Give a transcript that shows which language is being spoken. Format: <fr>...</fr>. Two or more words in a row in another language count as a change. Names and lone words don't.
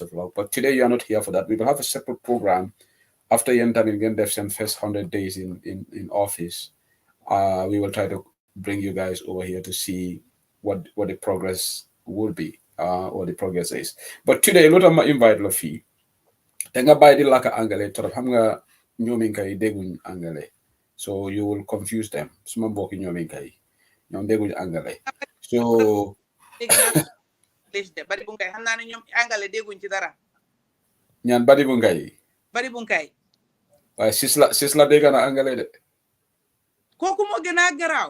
<en>But today you are not here for that. We will have a separate program after Yentam again Dev's first 100 days in office. We will try to bring you guys over here to see what the progress would be, or the progress is. But today, lot of my invite la fee.</en> <wo>Tenga bay di laka angale torop xam nga ñoomin kay dégguñ angale.</wo> <en>So you will confuse them.</en> <wo>Suma mbokki ñoomin kay ñoom dégguñ angale.</wo> <en>So</en> <wo>dégg naa ko English de bari bu ngay xam naa ne ñoom angale dégguñ ci dara. ñaan bari bu ngay Bari bu ngay waaye sis la dégg na angale de. kooku moo gën a garaaw.</wo>